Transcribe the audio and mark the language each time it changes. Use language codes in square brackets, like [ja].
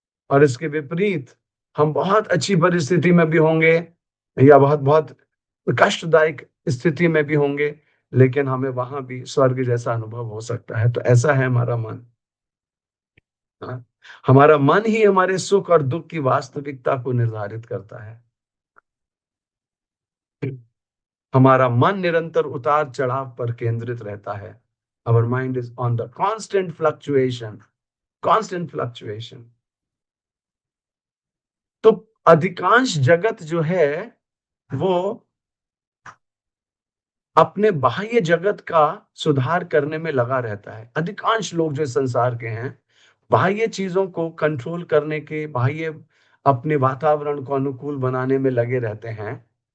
[hi] और इसके विपरीत हम बहुत अच्छी परिस्थिति में भी होंगे या बहुत बहुत कष्टदायक स्थिति में भी होंगे, लेकिन हमें वहां भी स्वर्ग जैसा अनुभव हो सकता है। तो ऐसा है हमारा मन। हाँ? हमारा मन ही हमारे सुख और दुख की वास्तविकता को निर्धारित करता है। हमारा मन निरंतर उतार चढ़ाव पर केंद्रित रहता है। [en] Our mind is on the constant fluctuation, constant fluctuation. [hi] तो अधिकांश जगत जो है वो अपने बाह्य जगत का सुधार करने में लगा रहता है। अधिकांश लोग जो संसार के हैं, बाह्य चीजों को कंट्रोल करने के, बाह्य अपने वातावरण को अनुकूल बनाने में लगे रहते हैं।